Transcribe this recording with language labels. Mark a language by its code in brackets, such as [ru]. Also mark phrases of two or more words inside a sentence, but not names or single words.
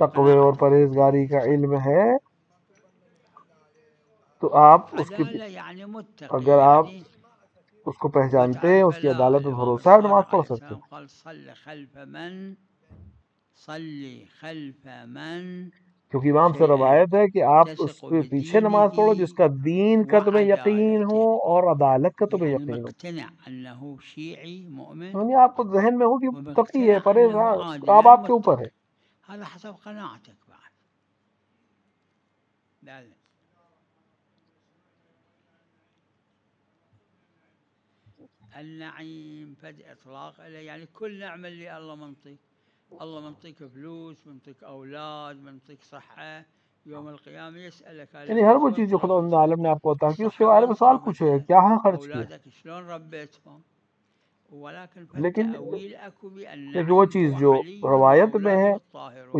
[ur] تقوی اور [ar] قناعته. [ur] پرہیزگاری کا علم ہے تو آپ اس کی [ar] عدالة يعني متقي، [ur] اگر آپ [ar] يعني [ur] اس کو پہچانتے ہیں [ar] وتعرف [ur] اس کی [ar] لا [ur] عدالت پہ [ar] الإمام [ur] بھروسہ ہے آپ نماز [ar] الصادق [ur] پڑھ [ar] عليه [ur] سکتے [ar] السلام قال صلي خلف من [ur] کیونکہ امام سے روایت ہے کہ آپ اس [ar] تثق [ur] کے پیچھے نماز پڑھو جس کا [ar] بدينه [ur] دین کا تمہیں یقین ہو [ar] وعدالته، [ur] اور عدالت کا تمہیں [ar] يعني [ur] یقین ہو. [ar] مقتنع أنه شيعي مؤمن [ur] یعنی آپ کو ذہن میں ہو کہ تقی ہے [ar] ومقتنع [ur] پرہیز [ar] أنه عادل [ur] اب [ar] يعني [ur] آپ کے اوپر ہے. [ar] متقي. هذا حسب قناعتك بعد. لا لا. النعيم فد إطلاق له، يعني كل نعمة اللي الله منطيك، الله منطيك فلوس، منطيك أولاد، منطيك صحة، يوم القيامة يسألك هل [ur] یعنی ہر وہ [ar] شو [ur] چیز جو خدا [ar] صرفت [ur] عالم نے آپ کو عطا کی اس کے [ar] الصحة [ur] بارے [ar] وين [ur] میں سوال پوچھے گا [ar] صرفتها، [ur] کیا ہاں خرچ کیا. [ar] أولادك شلون ربيتهم. ولكن [ur] لیکن [ar] فالتأويل أكو بأن [ur] وہ [ar] النعيم [ur] چیز [ar] هو [ur] جو [ar] علي [ur] روایت میں ہے [ar] وأولاده [ur] وہ [ar] الطاهرون.